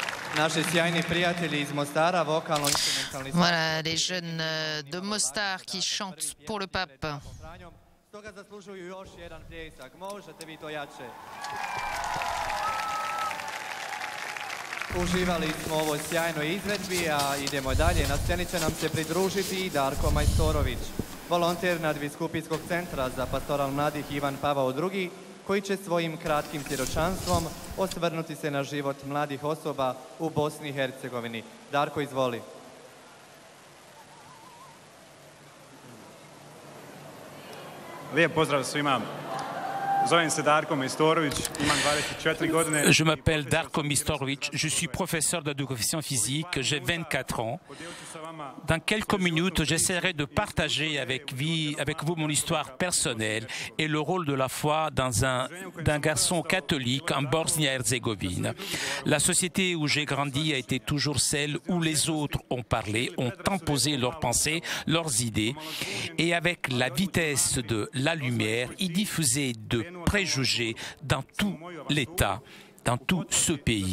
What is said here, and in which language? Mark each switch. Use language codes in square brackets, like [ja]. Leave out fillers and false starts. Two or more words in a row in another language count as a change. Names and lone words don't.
[fr] Voilà, les jeunes de Mostar qui chantent pour le pape. [hr] Uživali smo u ovoj sjajnoj izvedbi, a idemo dalje. Na sceni će nam se pridružiti Darko Majstorović, volonter Nadbiskupijskog centra za pastoral mladih Ivan Pavao II, koji će svojim kratkim svjedočanstvom osvrnuti se na život mladih osoba u Bosni i Hercegovini. Darko, izvoli. Lijep pozdrav svima. Zovem se Darko Majstorović, imam 24 godine. [fr] Je m'appelle Darko Majstorović, je suis professeur d'éducation physique, j'ai 24 ans. Dans quelques minutes, j'essaierai de partager avec vous mon histoire personnelle et le rôle de la foi d'un garçon catholique en Bosnie-Herzégovine. La société où j'ai grandi a été toujours celle où les autres ont parlé, ont imposé leurs pensées, leurs idées, et avec la vitesse de la lumière, ils diffusaient de préjugés dans tout l'État, dans tout ce pays.